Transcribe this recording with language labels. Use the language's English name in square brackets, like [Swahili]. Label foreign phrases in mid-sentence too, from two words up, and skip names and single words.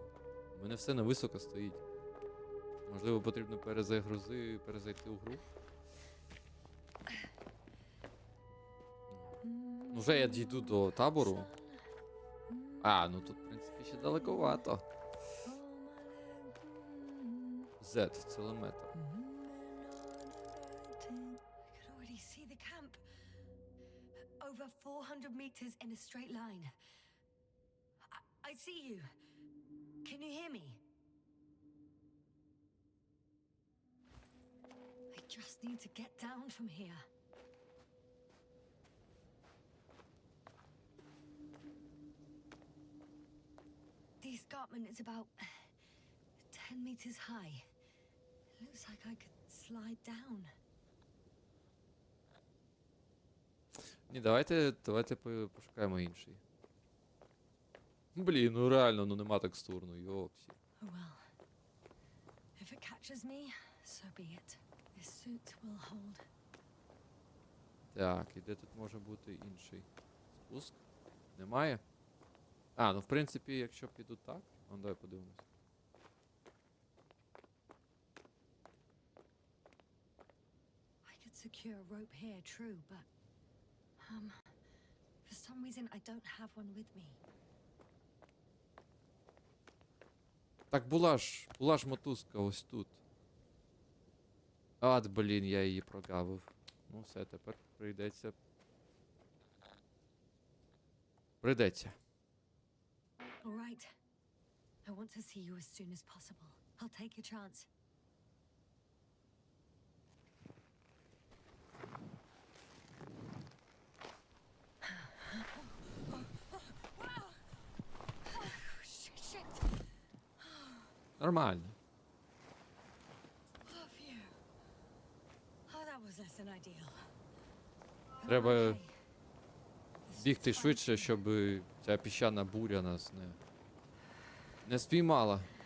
[Ukrainian] У мене все на високо стоїть. Можливо, потрібно перезайти у гру. Ну, вже я дійду до табору. А, ну тут, в принципі, ще далековато. Z, целометр. [English] I could already see the camp. Over 400 meters in a straight line. I see you. Can you hear me? I just need to get down from here. The escarpment is about 10 meters high. It looks like I could slide down. [Ukrainian] Ні, давайте пошукаємо інший. Блін, ну реально, ну нема текстур, ну йопсі. [English] Oh well. If it catches me, so be it. This suit will hold. [Ukrainian] Так, і де тут може бути інший спуск? Немає? А, ну в принципі, якщо піду так, ну давай подивимось. [English] I could secure a rope here, true, but for some reason I don't have one with me. [Ukrainian] Так була ж мотузка ось тут. Ад, блін, я її прогавив. Ну все, тепер прийдеться. Прийдеться. [English] All right. I want to see you as soon as possible. I'll take a chance. Shit. [Ukrainian] Нормально. [English] Oh, phew. Oh, that was less than ideal. But I'm [Ukrainian] Треба [English] okay. This [Ukrainian] бігти [English] suit's fine [Ukrainian] швидше, [English] for me. [Ukrainian] щоб ця піщана буря нас не спіймала.